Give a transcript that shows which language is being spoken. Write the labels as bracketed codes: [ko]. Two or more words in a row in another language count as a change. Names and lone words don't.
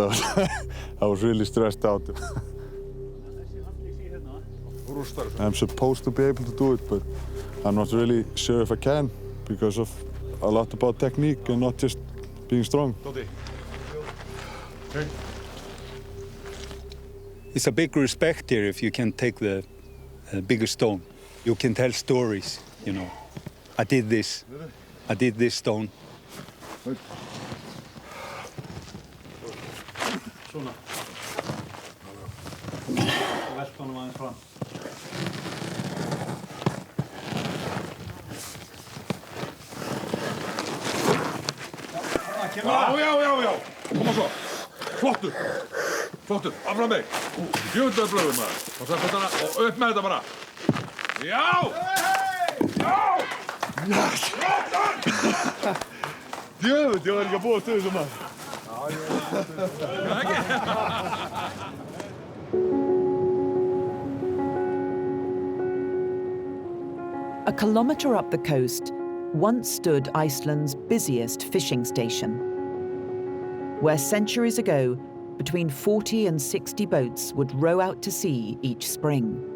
[en] I was really stressed out. I'm supposed to be able to do it, but I'm not really sure if I can because of a lot about technique and not just being strong. It's a big respect here if you can take the bigger stone. You can tell stories, you know. I did this stone. [is] Svona. Velta honum aðeins fram. Já. Koma svo. Flottur. Áfram mig. Djöfull blöður maður. Og svo þetta og upp með þetta bara. Já! Djöfull, ég var ekki að búast við þessu maður. [en] A kilometre up the coast once stood Iceland's busiest fishing station, where centuries ago, between 40 and 60 boats would row out to sea each spring.